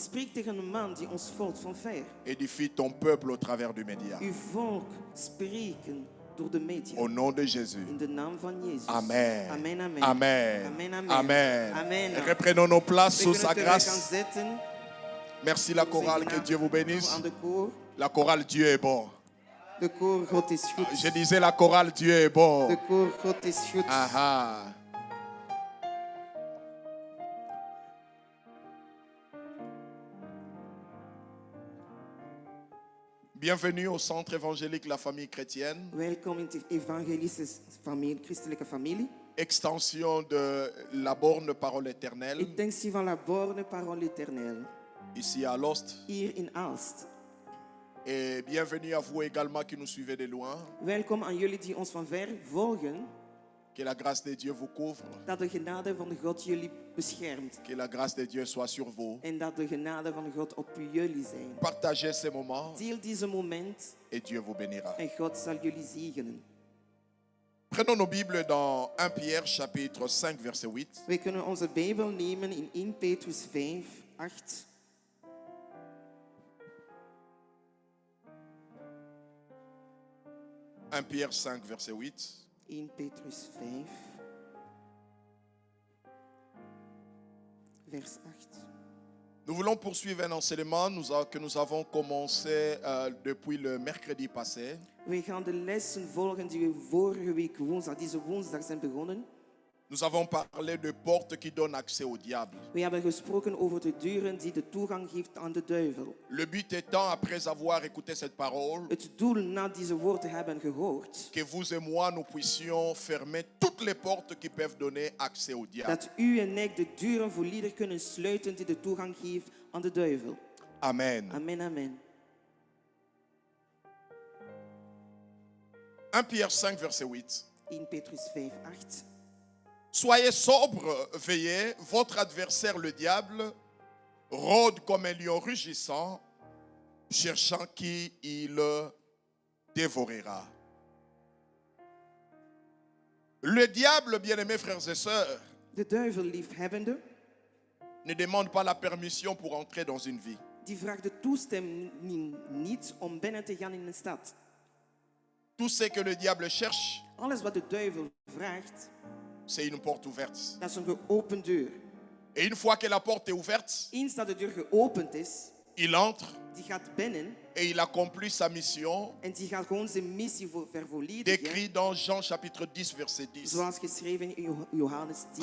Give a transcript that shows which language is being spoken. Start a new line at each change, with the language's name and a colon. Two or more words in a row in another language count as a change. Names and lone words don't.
Dutch: Spreek tegen een man die ons volgt van ver.
French: Édifie ton peuple au travers du média.
Dutch: Uw volk spreken door de media.
French: Au nom de Jésus.
Dutch: In de naam van Jezus. Amen. Amen, amen. Amen. Amen, amen. Amen. Amen.
French: Reprenons nos places
Dutch: We
French: sous sa
Dutch: kunnen terug gaan
French: grâce.
Dutch: zitten.
French: Merci la chorale, que Dieu vous bénisse.
Dutch: Aan de koor.
French: La chorale, Dieu est bon.
Dutch: De koor, God is goed.
French: Je disais la chorale, Dieu est bon.
Dutch: De koor, God is goed. Aha.
French: Bienvenue au centre évangélique La Famille Chrétienne,
Dutch: Welkom in de evangelische familie, christelijke familie.
French: extension de la borne Parole éternelle,
Dutch: Intentie van la borne parole éternelle.
French: ici à Alost.
Dutch: Hier in Aalst.
French: Et bienvenue à vous également qui nous suivez de loin.
Dutch: Welkom aan jullie die ons van ver volgen.
French: Que la grâce de Dieu vous couvre.
Dutch: Dat de genade van God jullie beschermt.
French: Que la grâce de Dieu soit sur vous.
Dutch: En dat de genade van God op jullie zijn.
French: Partagez ces moments
Dutch: Deel deze moment
French: et Dieu vous bénira.
Dutch: en God zal jullie zegenen.
French: Prenons nos Bibles dans 1 Pierre chapitre 5 verset 8.
Dutch: We kunnen onze Bijbel nemen in 1 Petrus 5, 8.
French: Pierre 5 verset 8.
Dutch: 1 Petrus 5, vers 8.
French: Nous voulons poursuivre un enseignement que nous avons commencé depuis le mercredi passé.
Dutch: We gaan de lessen volgen die we vorige week woensdag, deze woensdag zijn begonnen.
French: Nous avons parlé de portes qui donnent accès au diable.
Dutch: We hebben gesproken over de deuren die de toegang geeft aan de duivel.
French: Le but étant, après avoir écouté cette parole,
Dutch: Het doel na deze woord te hebben gehoord,
French: que vous et moi, nous puissions fermer toutes les portes qui peuvent donner accès au diable.
Dutch: dat u en ik de deuren volledig kunnen sluiten die de toegang geeft aan de duivel.
French: Amen.
Dutch: Amen, amen.
French: 1 Pierre 5 verset 8.
Dutch: 1 Petrus 5, 8.
French: Soyez sobres, veillez, votre adversaire le diable rôde comme un lion rugissant, cherchant qui il dévorera. Le diable, bien-aimés frères et sœurs,
Dutch: De duivel liefhebbende,
French: ne demande pas la permission pour entrer dans une vie.
Dutch: die vraagt de toestemming niet om binnen te gaan in een stad.
French: Tout ce que le diable cherche,
Dutch: Alles wat de duivel vraagt,
French: c'est une porte ouverte.
Dutch: dat is een geopend deur.
French: Et une fois que la porte est ouverte,
Dutch: Eens dat de deur geopend is,
French: il entre
Dutch: die gaat binnen
French: et il accomplit sa mission,
Dutch: en die gaat gewoon zijn missie vervolledigen.
French: décrit dans Jean chapitre 10 verset 10.
Dutch: Zoals geschreven in Johannes 10.